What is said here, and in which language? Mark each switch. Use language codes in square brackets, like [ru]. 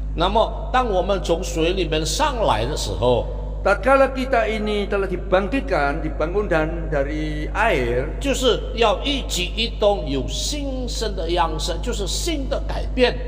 [zh] 那么，当我们从水里面上来的时候， [id] Tatkala kita ini telah dibangkitkan, dibangun dari air, [zh] 就是要一举一动有新生的样式，就是新的改变。